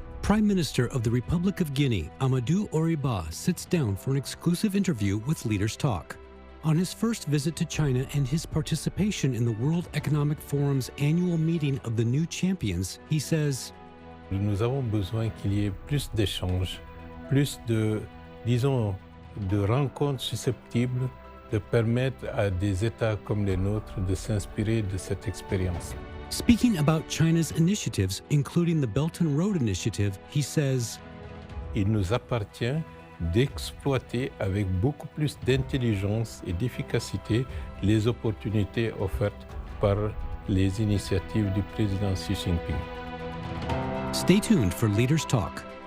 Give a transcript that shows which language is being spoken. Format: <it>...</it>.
<en>Prime Minister of the Republic of Guinea, Amadou Oriba, sits down for an exclusive interview with Leaders Talk. On his first visit to China and his participation in the World Economic Forum's annual meeting of the New Champions, he says,</en> <fr>Nous avons besoin qu'il y ait plus d'échanges, plus de, disons, de rencontres susceptibles de permettre à des États comme les nôtres de s'inspirer de cette expérience.</fr> <en>Speaking about China's initiatives, including the Belt and Road Initiative, he says,</en> <fr>Il nous appartient d'exploiter avec beaucoup plus d'intelligence et d'efficacité les opportunités offertes par les initiatives du président Xi Jinping.</fr> <en>Stay tuned for Leaders Talk.</en>